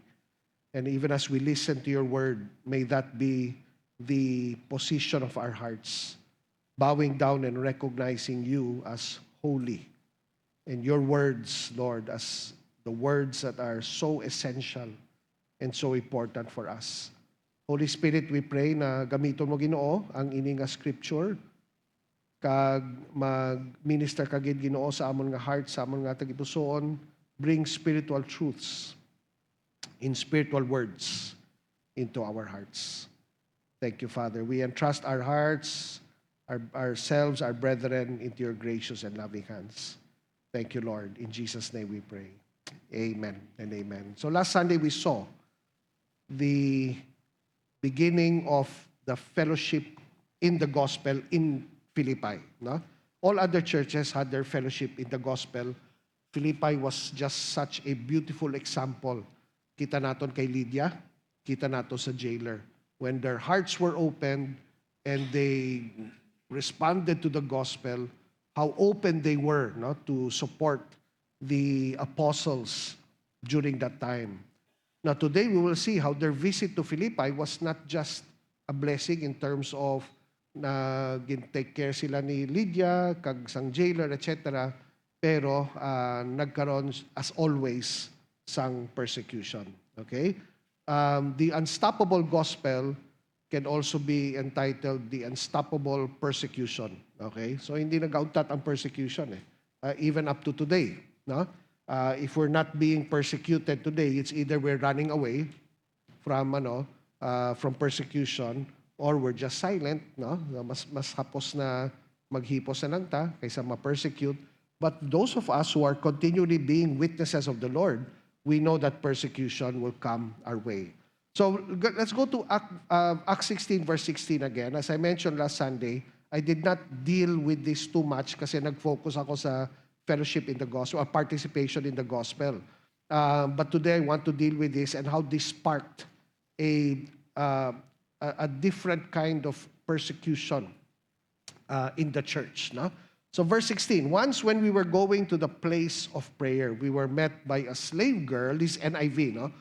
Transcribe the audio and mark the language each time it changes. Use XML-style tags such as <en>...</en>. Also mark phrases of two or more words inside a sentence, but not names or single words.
<en>And even as we listen to your word, may that be the position of our hearts, bowing down and recognizing you as holy. And your words, Lord, as the words that are so essential and so important for us. Holy Spirit, we pray</en> <hil>na gamiton mo, Ginoo, ang ining nga scripture, kag mag-minister kagid, Ginoo, sa amon nga heart, sa amon nga tagipusoon,</hil> <en>bring spiritual truths in spiritual words into our hearts. Thank you, Father. We entrust our hearts, ourselves, our brethren, into your gracious and loving hands. Thank you, Lord. In Jesus' name we pray. Amen and amen. So last Sunday we saw the beginning of the fellowship in the gospel in Philippi. No? All other churches had their fellowship in the gospel. Philippi was just such a beautiful example.</en> <hil>Kita naton kay Lydia, kita nato sa jailer.</hil> <en>When their hearts were opened and they responded to the gospel, how open they were, no, to support the apostles during that time. Now today we will see how their visit to Philippi was not just a blessing in terms of na take care</en> <hil>sila ni Lydia, kag sang</hil> <en>jailer, etc.</en> <tl>Pero nagkaroon,</tl> <en>as always, sang persecution. Okay? The unstoppable gospel can also be entitled the unstoppable persecution. Okay? So</en> <hil>hindi nag-outtat ang</hil> <en>persecution even up to today. No? If we're not being persecuted today, it's either we're running away from persecution or we're just silent, no?</en> <hil>Mas hapos na maghipos na lang ta kaysa ma-persecute.</hil> <en>But those of us who are continually being witnesses of the Lord, we know that persecution will come our way. So let's go to Acts 16 verse 16 again. As I mentioned last Sunday, I did not deal with this too much</en> <tl>kasi nag-focus ako sa</tl> <en>fellowship in the gospel or participation in the gospel. But today I want to deal with this and how this sparked a different kind of persecution in the church. No? So verse 16, once when we were going to the place of prayer, we were met by a slave girl, this NIV, no?</en>